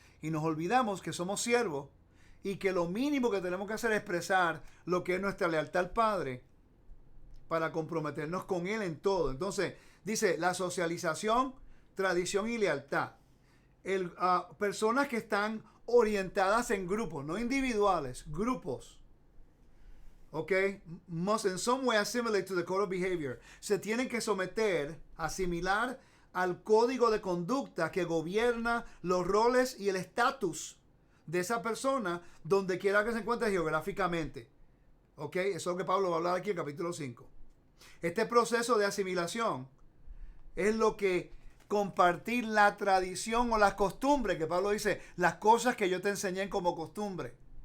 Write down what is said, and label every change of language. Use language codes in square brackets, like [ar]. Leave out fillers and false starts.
[es] Y nos olvidamos que somos siervos y que lo mínimo que tenemos que hacer es expresar lo que es nuestra lealtad al Padre para comprometernos con Él en todo. Entonces, dice la socialización, tradición y lealtad. Personas que están orientadas en grupos, no individuales, grupos. [en] Ok, must in some way assimilate to the code of behavior. [es] Se tienen que someter, asimilar al código de conducta que gobierna los roles y el estatus de esa persona donde quiera que se encuentre geográficamente. Ok, eso es lo que Pablo va a hablar aquí en capítulo 5. Este proceso de asimilación es lo que compartir la tradición o las costumbres, que Pablo dice, las cosas que yo te enseñé como costumbre.